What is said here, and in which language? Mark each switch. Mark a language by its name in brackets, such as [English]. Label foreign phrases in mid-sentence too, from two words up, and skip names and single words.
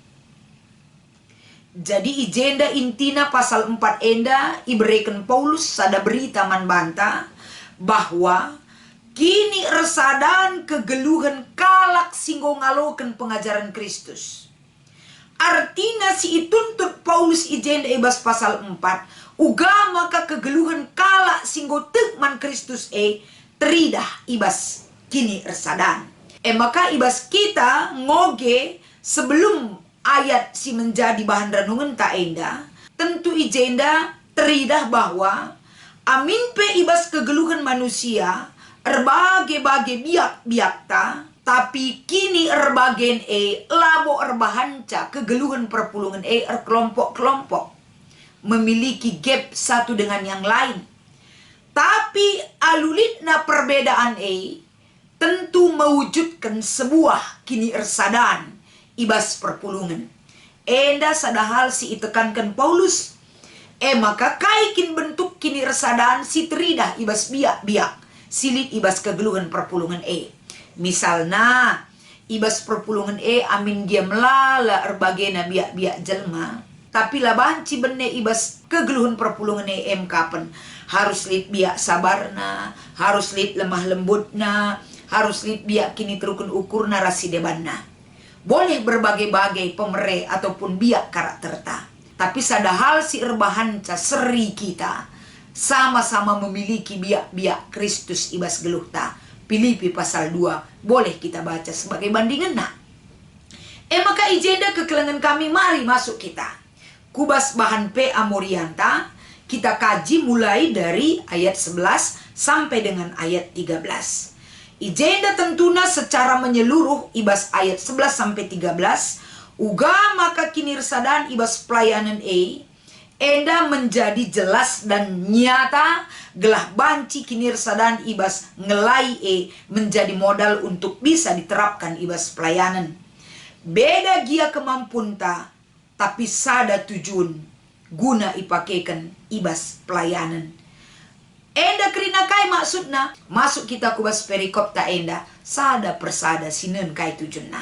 [Batak Karo] Jadi ijenda intina pasal 4 enda iberikan Paulus sada berita man banta bahwa kini resadan kegeluhan kalak singgo ngaloken pengajaran Kristus. Artinya si ituntut Paulus ijenda ibas pasal 4 uga maka kegeluhan kalak singgo tekman Kristus teridah ibas kini resadan. Maka ibas kita ngoge [Indonesian] sebelum ayat si menjadi bahan renungan [Batak Karo] tak enda, tentu ijenda teridah bahwa amin pe ibas kegeluhan manusia erbagai-bagai biak-biak ta, tapi kini erbagen labo erbahanca kegeluhan perpulungan [Indonesian] kelompok-kelompok memiliki gap satu dengan yang lain. [Batak Karo] Tapi alulitna [Indonesian] perbedaan tentu mewujudkan sebuah [Batak Karo] kini ersadan ibas perpulungan. Enda sadahal si itekankan Paulus. Maka kaikin bentuk kini resadan si teridah ibas biak-biak silit ibas kegeluhan perpulungan Misalnya ibas perpulungan amin dia melala erbagena biak-biak jelma. Tapi lah banci benne ibas kegeluhan perpulungan kapan. Harus lit biak sabarna, harus lit lemah lembutna, harus lit biak kini terukun ukurna rasi debanna. [Indonesian] Boleh berbagai-bagai [Batak Karo] pemere ataupun biak karakter ta. Tapi sadahal si erbahanca seri kita [Indonesian] sama-sama memiliki [Batak Karo] biak-biak Kristus ibas geluh ta. Filipi pasal 2 [Indonesian] boleh kita baca sebagai bandingan [Batak Karo] maka ijenda kekelengan kami mari masuk kita. [Indonesian] Kubas bahan P Amorianta kita kaji mulai dari ayat 11 sampai dengan ayat 13. [Batak Karo] Ijenda tentuna [Indonesian] secara menyeluruh [Batak Karo] ibas ayat 11 sampai 13 uga maka kini resadan ibas pelayanan enda [Indonesian] menjadi jelas dan nyata [Batak Karo] gelah banci kini resadan ibas ngelai [Indonesian] menjadi modal untuk bisa diterapkan [Batak Karo] ibas pelayanan. Beda gia kemampunta tapi sada tujuan guna ipakekan ibas pelayanan. Enda kerina kai maksudna masuk kita kubas perikop ta enda sada persada sinen kai tujuanna.